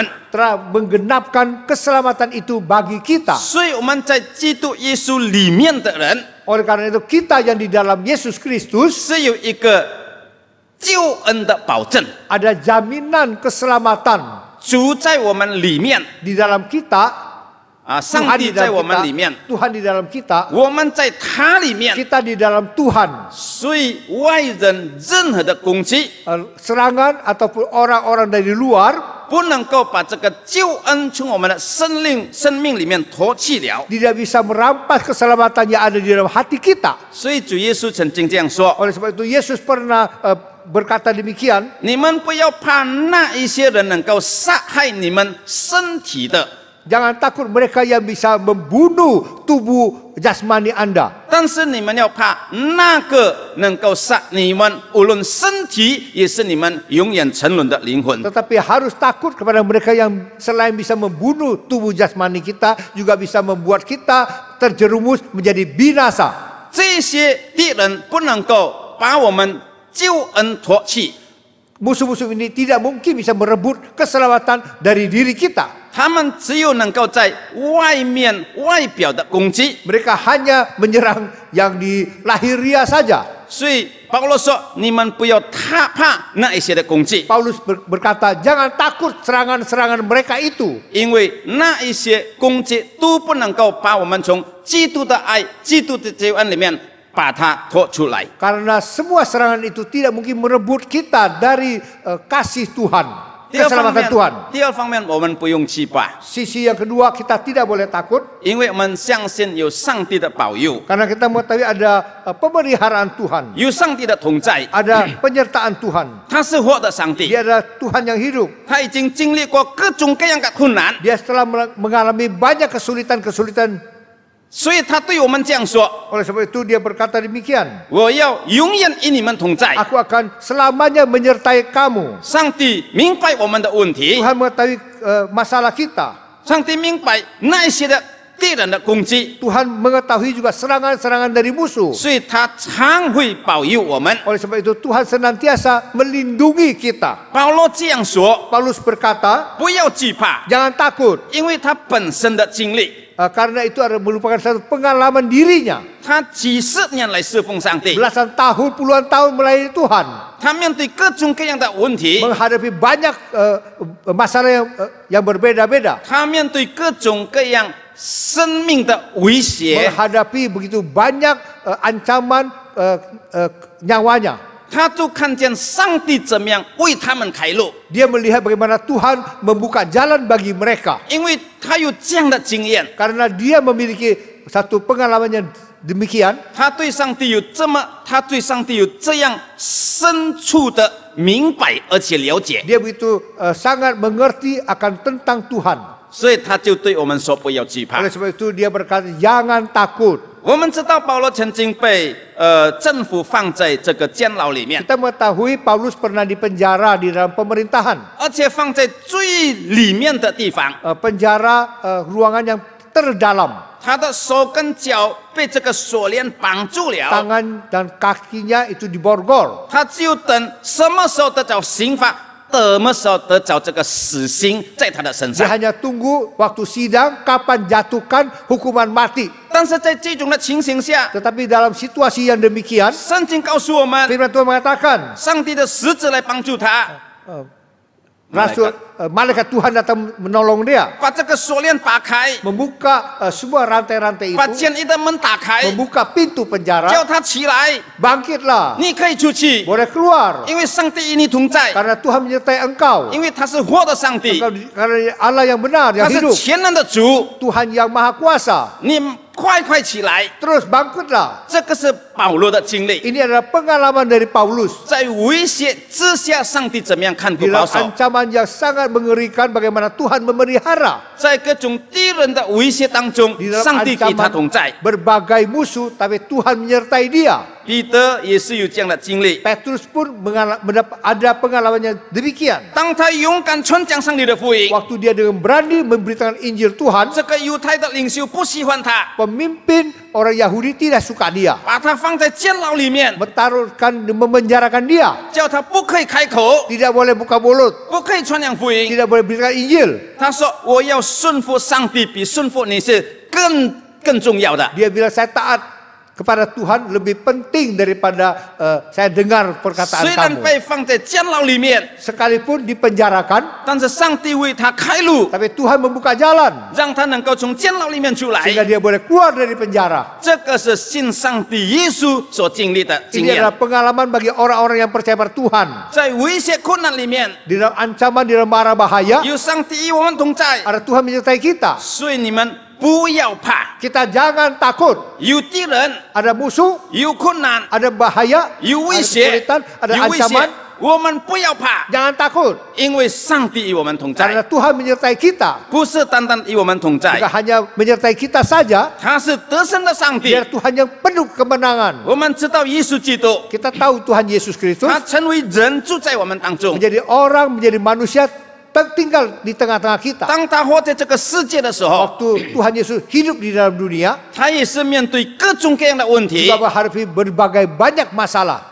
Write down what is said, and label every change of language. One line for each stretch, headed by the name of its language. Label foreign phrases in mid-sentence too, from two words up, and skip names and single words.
Indonesian: telah menggenapkan keselamatan itu bagi kita.
Chinese: 所以我们在基督耶稣里面的人，
Indonesian: Oleh karena itu kita yang di dalam Yesus Kristus
Chinese: 是有一个救恩的保证。
Indonesian: ada jaminan keselamatan
Chinese: 主在我们里面
Indonesian: di dalam kita.
Chinese: 上
Indonesian: Tuhan
Chinese: 帝
Indonesian: di
Chinese: 在
Indonesian: dalam
Chinese: 我们
Indonesian: kita,
Chinese: 里面，
Indonesian: Tuhan di dalam kita,
Chinese: 我们在他里面，
Indonesian: kita di dalam Tuhan.
Chinese: 所以外人任何的攻击
Indonesian: Serangan ataupun orang-orang dari luar
Chinese: 不能够把这个救恩从我们的生命里面脱去了。
Indonesian: tidak bisa merampas keselamatan yang ada di dalam hati kita.
Chinese: 所以主耶稣曾经这样说
Indonesian: Oleh sebab itu Yesus pernah berkata demikian,
Chinese: 你们不要怕那一些人能够杀害你们身体的，
Indonesian: jangan takut mereka yang bisa membunuh tubuh jasmani Anda.
Chinese: 但是你们要怕那个能够杀你们无论身体也是你们永远沉沦的灵魂。
Indonesian: Tetapi harus takut kepada mereka yang selain bisa membunuh tubuh jasmani kita, juga bisa membuat kita terjerumus menjadi binasa.
Chinese: 这些敌人不能够把我们救恩脱去，
Indonesian: Musuh-musuh ini tidak mungkin bisa merebut keselamatan dari diri kita.
Chinese: 他们只有能够在外面外表的攻击。
Indonesian: Mereka hanya menyerang yang di lahiriah saja.
Chinese: 所以保罗说：“你们不要怕那一些的攻击，
Indonesian: Paulus berkata, jangan takut serangan-serangan mereka itu.
Chinese: 因为那一些攻击都不能够把我们从基督的爱、基督的救恩里面把它拖出来。
Indonesian: Karena semua serangan itu tidak mungkin merebut kita dari kasih Tuhan,
Chinese: 第二方
Indonesian: keselamatan
Chinese: 面
Indonesian: Tuhan.
Chinese: 第二方面我们不用惧怕，
Indonesian: Sisi yang kedua, kita tidak boleh takut
Chinese: 因为我们相信有上帝的保佑，
Indonesian: karena kita mengetahui ada pemeliharaan Tuhan,
Chinese: 有上帝的同在，
Indonesian: ada penyertaan Tuhan.
Chinese: 他是活的上帝，
Indonesian: Dia adalah Tuhan yang hidup.
Chinese: 他已经经历过各种各样的困难，
Indonesian: Dia setelah mengalami banyak kesulitan-kesulitan.
Chinese: 所以他对我们这样说
Indonesian: Oleh sebab itu dia berkata demikian.
Chinese: 我要永远与你们同在。
Indonesian: Aku akan selamanya menyertai kamu.
Chinese: 上帝明白我们的问题，
Indonesian: Tuhan mengetahui masalah kita.
Chinese: 上帝明白那一些的敌人的攻击，
Indonesian: Tuhan mengetahui juga serangan-serangan dari musuh.
Chinese: 所以他常会保佑我们。
Indonesian: Oleh sebab itu Tuhan senantiasa melindungi kita.
Chinese: 保罗这样说，
Indonesian: Paulus berkata,
Chinese: 不要惧怕，
Indonesian: jangan takut.
Chinese: 因为他本身的经历，
Indonesian: Karena itu merupakan satu pengalaman dirinya.
Chinese: 他几十年来侍奉上帝，
Indonesian: Belasan tahun, puluhan tahun melayani Tuhan.
Chinese: 他面对各种各样的问题，
Indonesian: Menghadapi banyak masalah yang berbeda-beda.
Chinese: 他面对各种各样生命的威胁，
Indonesian: Menghadapi begitu banyak ancaman nyawanya.
Chinese: 他都看见上帝怎么样为他们开路，
Indonesian: Dia melihat bagaimana Tuhan membuka jalan bagi mereka.
Chinese: 因为他有这样的经验，
Indonesian: Karena dia memiliki satu pengalaman yang demikian.
Chinese: 他对上帝有这样深处的明白而且了解，
Indonesian: Dia begitu sangat mengerti akan tentang Tuhan.
Chinese: 所以他就对我们说不要惧怕。
Indonesian: Oleh sebab itu dia berkata, jangan takut.
Chinese: 我们知道保罗曾经被政府放在这个监牢里面，
Indonesian: Kita mengetahui Paulus pernah dipenjara di dalam pemerintahan.
Chinese: 而且放在最里面的地方，
Indonesian: Penjara ruangan yang terdalam.
Chinese: 他的手跟脚被这个锁链绑住了，
Indonesian: Tangan dan kakinya itu diborgol.
Chinese: 他只有等什么时候得着刑罚，什么时候得着这个死刑在他的身
Indonesian: Dia
Chinese: 上。
Indonesian: hanya tunggu waktu sidang kapan jatuhkan hukuman mati.
Chinese: 但是在这种的情形下，
Indonesian: Tetapi dalam situasi yang demikian,
Chinese: 圣经告诉我们，
Indonesian: firman Tuhan mengatakan,
Chinese: 上帝的使者来帮助他，
Indonesian: malaikat Tuhan datang menolong dia,
Chinese: 把这个锁链打开，
Indonesian: membuka semua rantai-rantai
Chinese: 把
Indonesian: itu,
Chinese: 监狱的门打开，
Indonesian: membuka pintu
Chinese: 叫
Indonesian: penjara,
Chinese: 他起来，
Indonesian: bangkitlah,
Chinese: 你可以出去，
Indonesian: boleh keluar,
Chinese: 因为上帝与你同在，
Indonesian: karena Tuhan menyertai engkau.
Chinese: 因为他是活的上帝，
Indonesian: Karena Allah yang benar,
Chinese: 他
Indonesian: yang
Chinese: 是
Indonesian: hidup,
Chinese: 全能的主，
Indonesian: Tuhan yang maha kuasa.
Chinese: 你快起来！
Indonesian: Terus bangkitlah.
Chinese: 这个是保罗的经历，
Indonesian: Ini adalah pengalaman dari Paulus.
Chinese: 在威胁之下，上帝怎么样看顾
Indonesian: Di
Chinese: 保
Indonesian: dalam
Chinese: 守？
Indonesian: ancaman yang sangat mengerikan bagaimana Tuhan memelihara.
Chinese: 在各种敌人的威胁当中
Indonesian: Di，dalam
Chinese: 上帝与他同
Indonesian: ancaman
Chinese: 在。
Indonesian: berbagai musuh, tapi Tuhan menyertai dia.
Chinese: 彼得也是有这样的经历，
Indonesian: Petrus pun ada pengalaman yang demikian.
Chinese: 当他勇敢传讲上帝的福音，
Indonesian: Waktu dia dengan berani memberitakan Injil Tuhan,
Chinese: 这个犹太的领袖不喜欢他，
Indonesian: pemimpin orang Yahudi tidak suka dia.
Chinese: 把他放在监牢里面，
Indonesian: Memenjarakan dia.
Chinese: 叫他不可以开口，
Indonesian: Tidak boleh buka mulut.
Chinese: 不可以传扬福音。
Indonesian: Tidak boleh beritakan Injil.
Chinese: 他说：“我要顺服上帝，比顺服你是更重要的。”
Indonesian: Dia bilang saya taat kepada Tuhan lebih penting daripada saya dengar perkataan
Chinese: 虽然
Indonesian: kamu.
Chinese: 被放在监牢里面，
Indonesian: Sekalipun dipenjarakan,
Chinese: 但是上帝为他开路，
Indonesian: tapi Tuhan membuka jalan
Chinese: 让他能够从监牢里面出来。
Indonesian: sehingga dia boleh keluar dari penjara.
Chinese: 这个是信上帝耶稣所经历的经
Indonesian: Ini
Chinese: 验
Indonesian: adalah。pengalaman bagi orang-orang yang percaya pada Tuhan.
Chinese: 在危险困难里面，
Indonesian: Di dalam ancaman, di dalam mara bahaya,
Chinese: 有上帝与我们同在，
Indonesian: ada Tuhan menyertai kita.
Chinese: 所以你们不要怕。
Indonesian: Kita jangan takut.
Chinese: 有敌人，
Indonesian: Ada musuh,
Chinese: 有困难，
Indonesian: ada bahaya,
Chinese: 有危
Indonesian: ada
Chinese: 险，
Indonesian: kesulitan, ada
Chinese: 有危险
Indonesian: ancaman.，
Chinese: 我们不要怕，
Indonesian: Jangan takut.
Chinese: 因为上帝与我们同在，
Indonesian: Karena Tuhan menyertai kita.
Chinese: 不是单单与我们同
Indonesian: Bukan
Chinese: 在，
Indonesian: hanya menyertai kita saja,
Chinese: 他是得胜的上帝
Indonesian: dia。Tuhan yang penuh kemenangan.
Chinese: 我们知道耶稣基督，
Indonesian: Kita tahu Tuhan Yesus Kristus
Chinese: 他成为人住在我们当中。
Indonesian: menjadi orang, menjadi manusia, tinggal di tengah-tengah kita.
Chinese: 当他活在这个世界的时候，
Indonesian: Waktu Tuhan Yesus hidup di dalam dunia,
Chinese: 他也是面对各种各样的问题
Indonesian: juga，menghadapi berbagai banyak masalah.